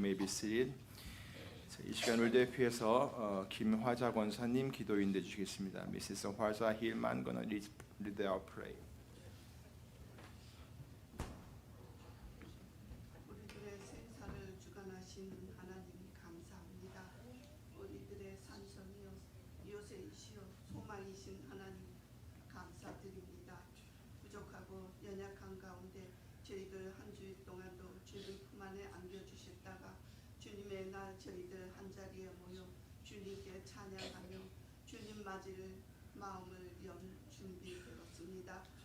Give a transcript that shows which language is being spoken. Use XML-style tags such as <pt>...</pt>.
<ko>있으리. 이 시간 우리 대표해서 김화자 권사님 기도 인도해 주시겠습니다.</ko> <en>Mrs. 화자 힐만 gonna lead our pray.</en> <ko>우리들의 생사를 주관하신 하나님 감사합니다. 우리들의 산성이요 요새이시요 소망이신 하나님 감사드립니다. 부족하고 연약한 가운데 저희들 한 주일 동안도 주님 품 안에 안겨주셨다가 주님의 날 저희들 한 자리에 모여 주님께 찬양하며 주님 맞을 마음을 연 준비되었습니다.</ko>